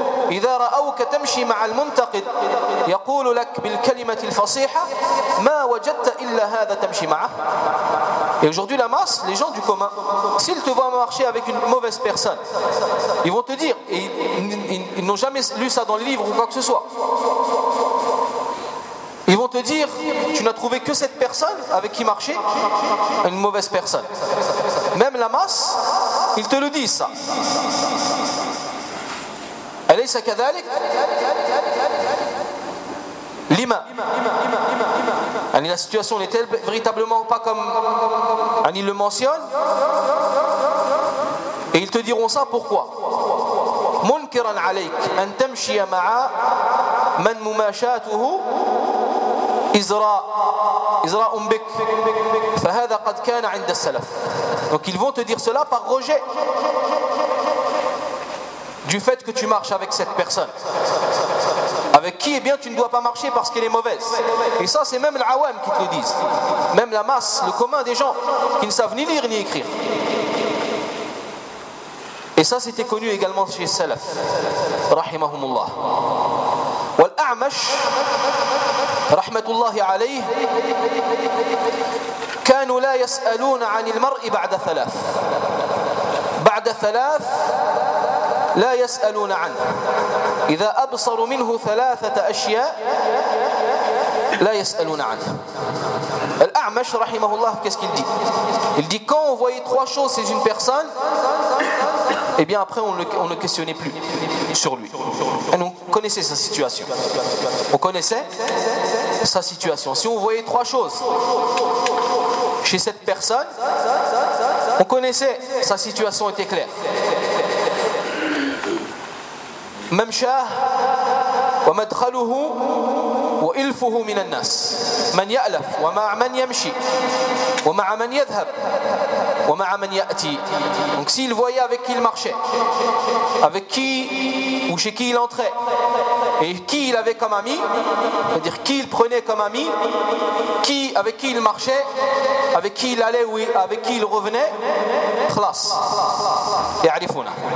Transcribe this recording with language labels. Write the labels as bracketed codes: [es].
[ar] إذا رأوك تمشي مع المنتقد يقول لك بالكلمة الفصيحة ما وجدت إلا هذا تمشي معه. [fr] Et aujourd'hui la masse, les gens du commun, s'ils te voient marcher avec une mauvaise personne, ils vont te dire, et ils n'ont jamais lu ça dans les livres ou quoi que ce soit, ils vont te dire tu n'as trouvé que cette personne avec qui marcher, une mauvaise personne. Même la masse, ils te le disent ça. [ar] أليس كذلك؟ لما؟ يعني [fr] la situation n'est-elle véritablement pas comme [ar] يعني [fr] le mentionne؟ Et ils te diront ça pourquoi؟ [ar] منكرا عليك أن تمشي مع من مماشاته إزراء إزراء بك فهذا قد كان عند السلف. [fr] Donc ils vont te dire cela par rejet du fait que tu marches avec cette personne avec qui, eh bien, tu ne dois pas marcher parce qu'elle est mauvaise. Et ça, c'est même l'awam qui te le disent, même la masse, le commun des gens qui ne savent ni lire ni écrire. Et ça, c'était connu également chez Salaf rahimahumullah. [ar] Wal-A'mash rahmatullahi alayh kanu la yas'aluna 'anil mar'i ba'da thalath. Ba'da thalath لا يسألون عنه إذا أبصر منه ثلاثة أشياء لا يسألون عنه. [fr] الأعمش رحمه الله qu'est-ce qu'il dit? Il dit quand on voyait trois choses chez une personne, et bien après on ne questionnait plus sur lui. Et on connaissait sa situation. On connaissait sa situation. Si on voyait trois choses chez cette personne, on connaissait sa situation, était claire. [ar] ممشاه ومدخله وإلفه من الناس من يألف ومع من يمشي ومع من يذهب ومع من يأتي. [fr] Donc s'il voyait avec qui il marchait, avec qui ou chez qui il entrait, et qui il avait comme ami, c'est-à-dire qui il prenait comme ami, qui avec qui il marchait, avec qui il allait ou avec qui il revenait, [ar] خلاص يعرفونا.